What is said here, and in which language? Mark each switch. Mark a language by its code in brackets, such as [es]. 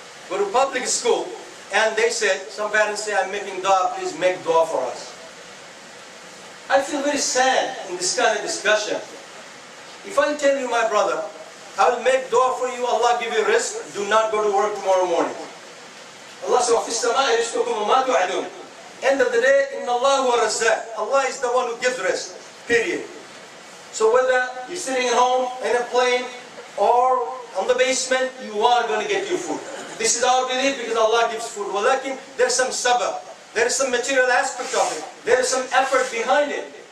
[en] Go to public school, and they said, some parents say, I'm making dua, please make dua for us. I feel very sad in this kind of discussion. If I tell you, my brother, I will make dua for you, Allah give you rizq, do not go to work tomorrow morning. Allah says, [ar] وَفِي السَّمَاءِ رِزْقُكُمْ وَمَا تُوعَدُونَ. [en] End of the day, [ar] إِنَّ اللَّهُ وَرَزَّاقُ. [en] Allah is the one who gives rizq, period. So whether you're sitting at home, in a plane, or on the basement, you are going to get your food. This is our belief because Allah gives food. Walakin, there's some sabr. There is some material aspect of it. There is some effort behind it.